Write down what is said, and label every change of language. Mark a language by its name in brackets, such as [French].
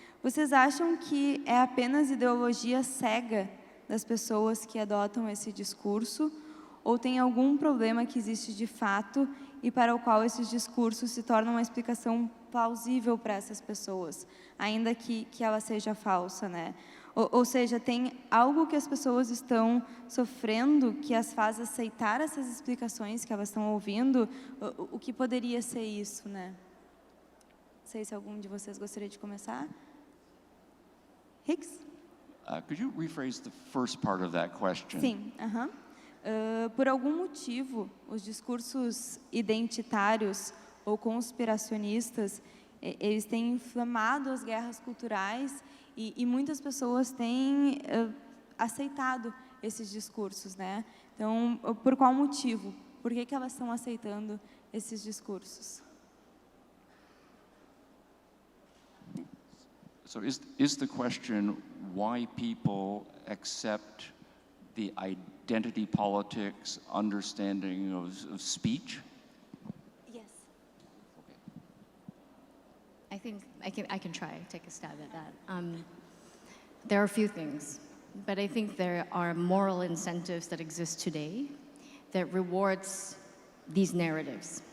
[Portuguese] Vocês acham que é apenas ideologia cega das pessoas que adotam esse discurso, ou tem algum problema que existe de fato e para o qual esses discursos se tornam uma explicação plausível para essas pessoas, ainda que ela seja falsa, né? Ou seja, tem algo que as pessoas estão sofrendo que as faz aceitar essas explicações que elas estão ouvindo? O que poderia ser isso, né? Não sei se algum de vocês gostaria de começar. Hicks? [English] Could you rephrase the first part of that question? [Portuguese] Sim, por algum motivo, os discursos identitários ou conspiracionistas, eles têm inflamado as guerras culturais e muitas pessoas têm aceitado esses discursos, né? Então, por qual motivo? Por que elas estão aceitando esses discursos? [English] So is the question why people accept the identity politics understanding of speech? Yes. I think I can try take a stab at that. There are a few things, but I think there are moral incentives that exist today that rewards these narratives.